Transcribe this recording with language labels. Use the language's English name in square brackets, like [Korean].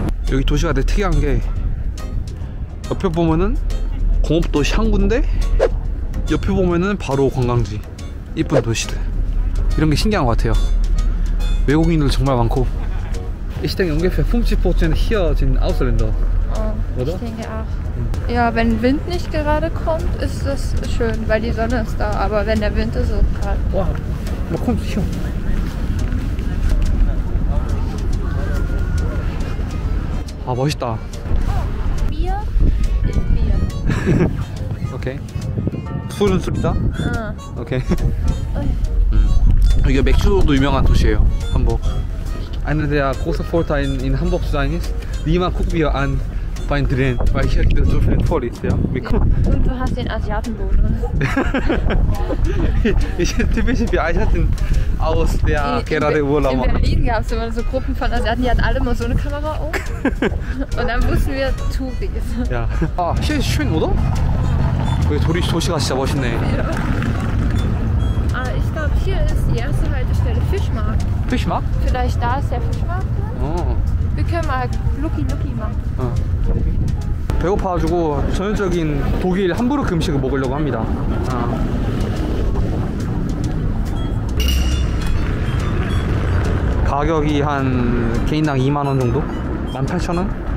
[Korean] 여기 도시가 되게 특이한 게 옆에 보면은 공업도 샹구인데 옆에 보면은 바로 관광지. 이쁜 도시들. 이런 게 신기한 것 같아요. 외국인들 정말 많고. [German] Ich denke ungefähr 50% hier sind Ausländer. Oder? Ich denke auch. Ja, wenn Wind nicht gerade kommt, ist das schön, weil die Sonne ist da. Aber wenn der Wind ist, ist es kalt. 와, 나 kommt hier. [Korean] 아, 멋있다. [German] Bier ist Bier. [Korean] 오케이. 술은 술이다. 오케이. [English] Okay. [Korean] 여기가 맥주도 유명한 도시예요. 함burg. [German] Einer der großen Vorteile in Hamburg zu sein ist, niemand guckt mir an beim Drehen, weil hier so viel voll ist, ja. Und du hast den Asiatenbonus. Ich bin typisch wie Asiaten aus der gerade Urlaub In machen. Berlin gab es immer so Gruppen von Asiaten, die hatten alle mal so eine Kamera auf. Und dann wussten wir Touris. Ja. 아, hier ist schön, oder? [Korean] 여기 도시가 진짜 멋있네. [German] Ich glaube, hier ist die erste Haltestelle Fischmarkt. Fischmarkt? Vielleicht da ist der Fischmarkt. [Korean] 어. [German] Wir können mal Lucky machen. [Korean] 배고파가지고 전형적인 독일 함부르크 음식을 먹으려고 합니다. 가격이 한 개인당 20,000원 정도? 18,000원?